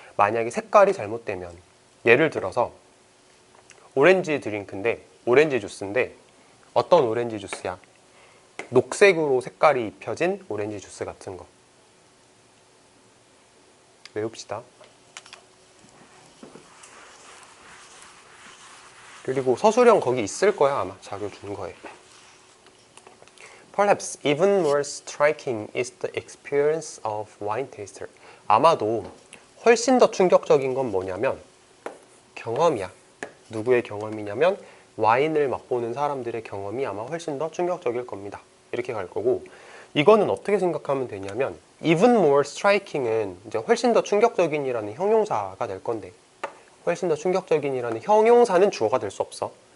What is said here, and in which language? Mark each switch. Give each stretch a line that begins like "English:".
Korean: 만약에 색깔이 잘못되면 예를 들어서 오렌지 드링크인데 오렌지 주스인데 어떤 오렌지 주스야? 녹색으로 색깔이 입혀진 오렌지 주스 같은 거. 외웁시다. 그리고 서술형 거기 있을 거야 아마 자료 준 거에.
English: Perhaps even more striking is the experience of wine taster.
Korean: 아마도 훨씬 더 충격적인 건 뭐냐면 경험이야. 누구의 경험이냐면 와인을 맛보는 사람들의 경험이 아마 훨씬 더 충격적일 겁니다. 이렇게 갈 거고 이거는 어떻게 생각하면 되냐면
English: even more striking
Korean: 은 이제 훨씬 더 충격적인이라는 형용사가 될 건데 훨씬 더 충격적인이라는 형용사는 주어가 될 수 없어.